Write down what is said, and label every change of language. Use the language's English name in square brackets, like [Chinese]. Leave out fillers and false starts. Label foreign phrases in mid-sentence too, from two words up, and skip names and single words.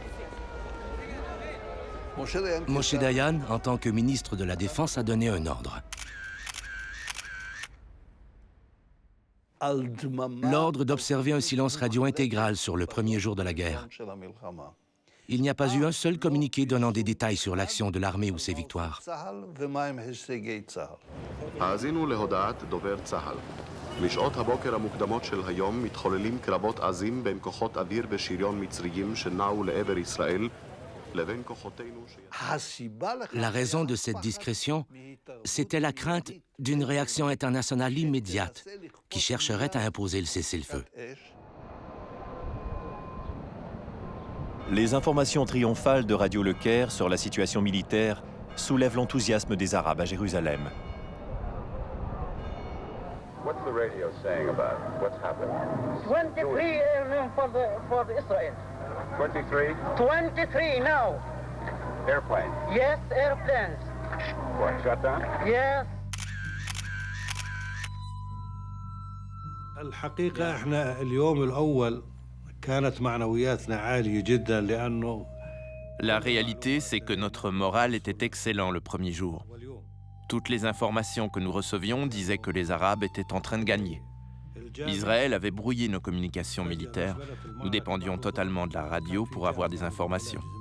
[French] Moshe Dayan, en tant que ministre de la Défense, a donné un ordre. L'ordre d'observer un silence radio intégral sur le premier jour de la guerre. Il n'y a pas eu un seul communiqué donnant des détails sur l'action de l'armée ou ses victoires. [Hebrew] משעות הבוקר המוקדמות של היום מתחוללים קרבות עזים בין כוחות אוויר ושריון מצריים שנעו לעבר ישראל לבין כוחותינו [French] La raison de cette discrétion, c'était la crainte d'une réaction internationale immédiate qui chercherait à imposer le cessez-le-feu. Les informations triomphales de Radio Le Caire sur la situation militaire soulèvent l'enthousiasme des Arabes à Jérusalem. [English] What's the radio saying about what's happened? 23 airmen for Israel. 23? 23 now. Airplanes? Yes, airplanes. What, shut down? Yes. [Arabic] الحقيقة احنا اليوم الأول كانت معنوياتنا عالية جدا لأنه [French] La réalité, c'est que notre moral était excellent le premier jour. Toutes les informations que nous recevions disaient que les Arabes étaient en train de gagner. Israël avait brouillé nos communications militaires. Nous dépendions totalement de la radio pour avoir des informations.